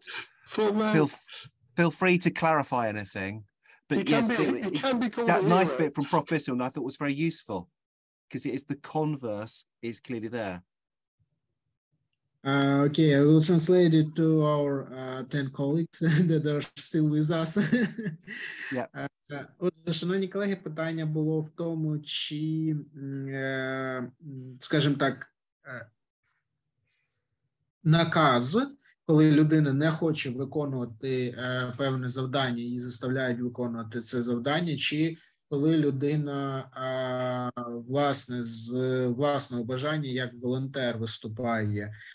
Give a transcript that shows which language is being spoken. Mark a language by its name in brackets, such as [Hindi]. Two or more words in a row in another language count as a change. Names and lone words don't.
[English] Feel free to clarify anything. But yes, that nice bit from Prof. Bissell I thought was very useful, because it is the converse is clearly there. Okay, I will translate it to our 10 colleagues that are still with us. [Ukrainian] Отже, шановні колеги, питання було в тому, чи, скажімо так, наказ, коли людина не хоче виконувати певне завдання і заставляють виконувати це завдання, чи коли людина, власне, з власного бажання, як волонтер виступає